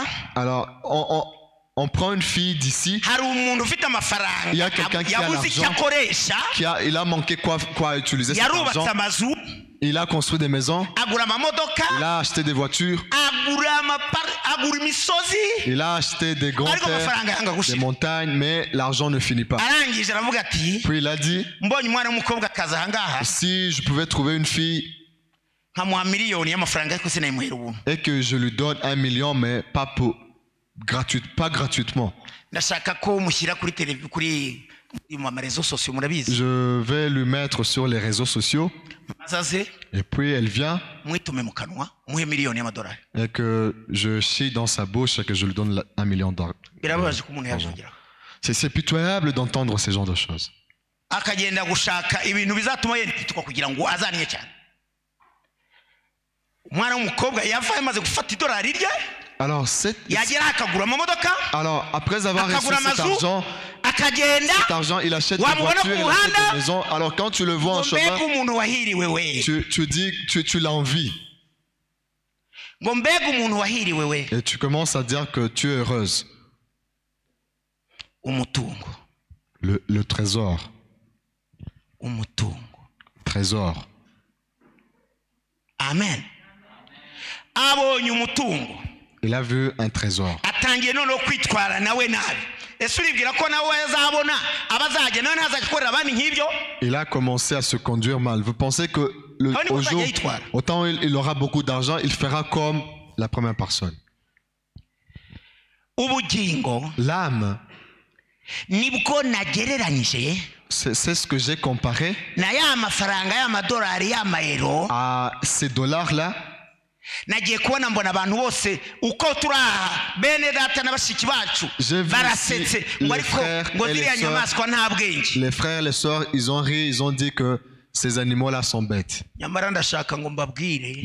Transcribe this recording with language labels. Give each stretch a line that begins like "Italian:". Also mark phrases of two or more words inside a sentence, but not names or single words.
French: Alors, on prend une fille d'ici,
Kinyarwanda: hari umuntu ufite amafaranga
French: Il y a quelqu'un qui a
Kinyarwanda: yabuze icyo
French: l'argent.
Kinyarwanda: akoresha,
French: il a manqué quoi utiliser cet
Kinyarwanda: yarubatse
French: argent.
Kinyarwanda: amazu,
French: Il a construit des maisons,
Kinyarwanda: agura amamodoka,
French: il a acheté des voitures,
Kinyarwanda: agura imisozi,
French: il a acheté des grands
Kinyarwanda: ariko amafaranga
French: terres,
Kinyarwanda: yanga
French: des
Kinyarwanda: gushira.
French: montagnes, mais l'argent ne finit pas.
Kinyarwanda: Arangije aravuga ati
French: Puis il a dit,
Kinyarwanda: mbonye umwana w'umukobwa akaza aha ngaha
French: si je pouvais trouver une fille
Kinyarwanda: nkamuha miliyoni y'amafaranga ariko sinayimuhera ubuntu.
French: et que je lui donne 1 million, mais pas gratuitement.
Kinyarwanda: Ndashaka ko mushyira kuri televiziyo kuri mu
French: marezo sosiyo
Kinyarwanda: murabizi.
French: Je vais lui mettre sur les réseaux sociaux.
Kinyarwanda: Azaze
French: Et puis elle vient
Kinyarwanda: mwitume mu kanwa muhe miliyoni y'amadolari.
French: et que je chie dans sa bouche et que je lui donne 1 million d'euros.
Kinyarwanda: Birababaje ko umuntu yajongera.
French: C'est pitoyable d'entendre ce genre de choses.
Kinyarwanda: Akagenda gushaka ibintu bizatuma yitwa kugira ngo azaniye cyane. Umwana w'umukobwa yavaye amaze gufata idolari rye,
French: Alors,
Kinyarwanda: yagera akagura amamodoka,
French: après avoir reçu
Kinyarwanda: akagura
French: cet
Kinyarwanda: amazu, akagenda,
French: argent, il achète des
Kinyarwanda: wamubona
French: voitures,
Kinyarwanda: ku
French: il achète
Kinyarwanda: muhanda,
French: des maisons. Alors, quand tu le vois en
Kinyarwanda: ngo mbega
French: chemin,
Kinyarwanda: umuntu wahiriwe we,
French: tu dis que tu l'envies.
Kinyarwanda: ngo mbega umuntu wahiriwe we.
French: Et tu commences à dire que tu es heureuse.
Kinyarwanda: Umutungo,
French: Le trésor.
Kinyarwanda: umutungo.
French: Trésor.
Kinyarwanda: Amen. Abonye umutungo,
French: Il a vu un trésor.
Kinyarwanda: atangiye noneho kwitwara nawe nabi. Ese uribwira ko nawe azabona abazajya nawe ntazakorera abandi nk'ibyo?
French: Il a commencé à se conduire mal. Vous pensez que au jour, autant il aura beaucoup d'argent, il fera comme la première personne.
Kinyarwanda: Ubugingo
French: L'âme,
Kinyarwanda: nibwo nagereranyije
French: c'est ce que j'ai comparé
Kinyarwanda: na ya mafaranga y'amadolari y'amayero.
French: à ces dollars-là.
Kinyarwanda: Nagiye kubona mbona abantu bose uko turi aha bene data na bashiki bacu
French: J'ai vu
Kinyarwanda: barasetse
French: ici
Kinyarwanda: ngo
French: les
Kinyarwanda: ariko
French: frères
Kinyarwanda: ngo
French: et les
Kinyarwanda: ziriya
French: sœurs.
Kinyarwanda: nyamaswa nta bwenge.
French: Les frères et les sœurs, ils ont ri, ils ont dit que ces animaux-là sont bêtes.
Kinyarwanda: Nyamara ndashaka ngo mbabwire